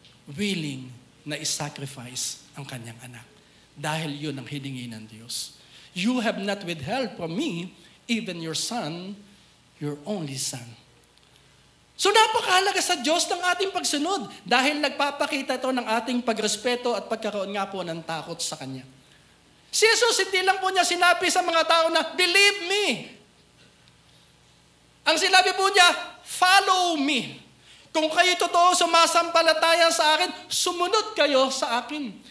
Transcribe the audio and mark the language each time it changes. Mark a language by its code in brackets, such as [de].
[tl] Willing na isacrifice ang kanyang anak. Dahil yun ang hiningi ng Diyos. [en] You have not withheld from me even your son, your only son. [tl] So napakahalaga sa Diyos ng ating pagsunod dahil nagpapakita ito ng ating pagrespeto at pagkaroon nga po ng takot sa Kanya. Si Jesus, hindi lang po niya sinabi sa mga tao na, [en] believe me. [tl] Ang sinabi po niya, [en] follow me. [tl] Kung kayo totoo sumasampalataya sa akin, sumunod kayo sa akin.